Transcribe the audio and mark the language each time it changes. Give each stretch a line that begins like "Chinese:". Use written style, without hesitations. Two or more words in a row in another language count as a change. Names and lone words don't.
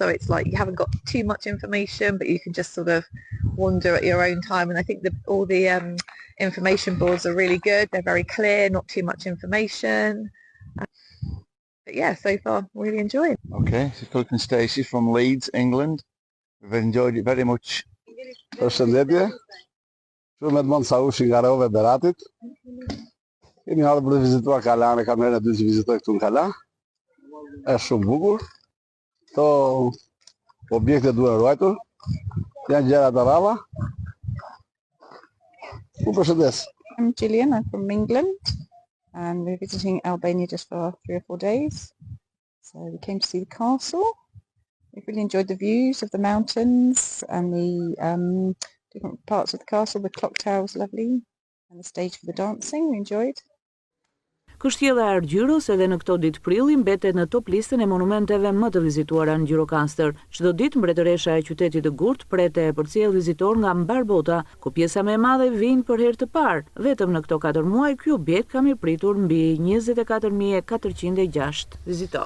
English: So it's like you haven't got too much information, but you can just sort of wander at your own time. And I think all the information boards are really good. They're very clear, not too much information. But yeah, so far really enjoying. Okay, so Cook and Stacey from Leeds, England. We've enjoyed it very much.
Albanian: Përshëndetje. Shumë të mund sa ushin nga Rove Beratit. Kemi ardhur për të vizituar Kalan, kam herën e dytë që vizitoj këtu në Kalan. Është shumë bukur. Këto objekte duhen ruajtur. Janë gjëra të rralla. Përshëndes.
English: I'm Gillian, I'm from England, and we're visiting Albania just for 3 or 4 days. So we came to see the castle. We really enjoyed the views of the mountains and the different parts of the castle. The clock tower was lovely, and the stage for the dancing we enjoyed.
Albanian: Kështjella e Argjyrës edhe në këto ditë prilli mbetet në top listën e monumenteve më të vizituara në Gjirokastër. Çdo ditë mbretëresha e qytetit të Gurt pret e përcjell vizitor nga mbar bota, ku pjesa më e madhe vijnë për herë të parë. Vetëm në këto 4 muaj ky objekt ka mirëpritur mbi 24.406 vizitor.